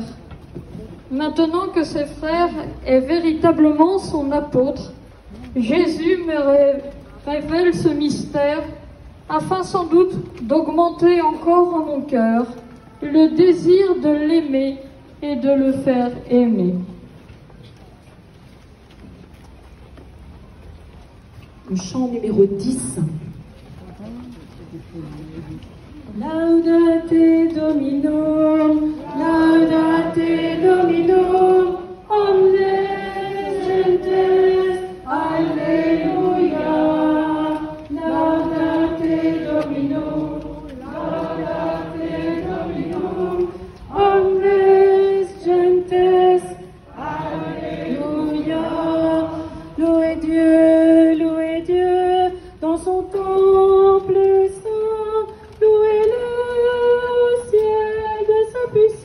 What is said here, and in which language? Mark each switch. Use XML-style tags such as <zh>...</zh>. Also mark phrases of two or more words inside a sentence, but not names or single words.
<fr>Maintenant que ce frère est véritablement son apôtre, Jésus me révèle ce mystère afin sans doute d'augmenter encore en mon cœur le désir de l'aimer et de le faire aimer. Le chant numéro 10.</fr> <la>Laudate Domino, laudate Domino, omnes gentes, alleluia. Laudate Domino, omnes gentes, alléluia.</la> <fr>Louez Dieu dans son temple saint, louez-le au ciel de sa</fr>